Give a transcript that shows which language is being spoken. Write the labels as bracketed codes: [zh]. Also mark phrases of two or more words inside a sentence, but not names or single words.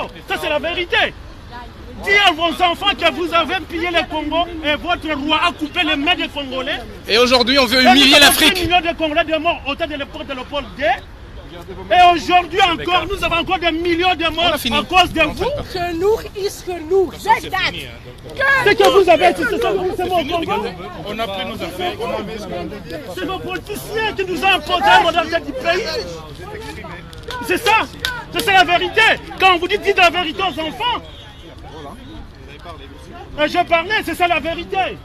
[fr] Ça, c'est la vérité. Dites à vos enfants que vous avez pillé le Congo et votre roi a coupé les mains des Congolais. Et aujourd'hui, on veut humilier l'Afrique. 1 million de Congolais de morts au temps de l'époque de Léopold II. Et aujourd'hui encore, nous avons encore des millions de morts à cause de vous. [nl] Genoeg is genoeg. Zeg dat. [fr] Ce que vous avez, c'est ça que vous savez au Congo. On a pris nos affaires, on a mis ce C'est nos politiciens qui nous ont imposé la modernité du pays. C'est ça. C'est la vérité. Quand vous dites la vérité aux enfants. Et je parlais, c'est ça la vérité.